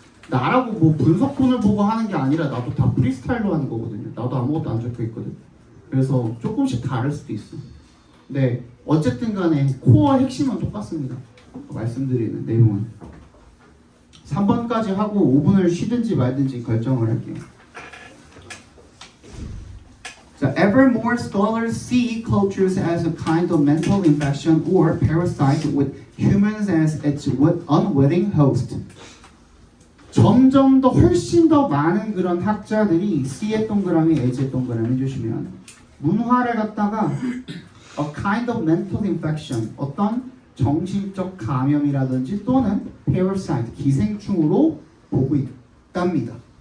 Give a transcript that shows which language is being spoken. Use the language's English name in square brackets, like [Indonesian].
[Korean] 나라고 뭐 분석본을 보고 하는 게 아니라 나도 다 프리스타일로 하는 거거든요. 나도 아무것도 안 적혀 있거든. 그래서 조금씩 다를 수도 있어. 네, 어쨌든 간에 코어 핵심은 똑같습니다. 말씀드리는 내용은 3번까지 하고 5분을 쉬든지 말든지 결정을 할게요. [English] So ever more scholars see cultures as a kind of mental infection or parasite with humans as its unwitting host. [Korean] 점점 더 훨씬 더 많은 그런 학자들이 C의 동그라미, H의 동그라미 해주시면 문화를 갖다가 [English] a kind of mental infection, [Korean] 어떤 정신적 감염이라든지 또는 parasite, 기생충으로 보고 있답니다.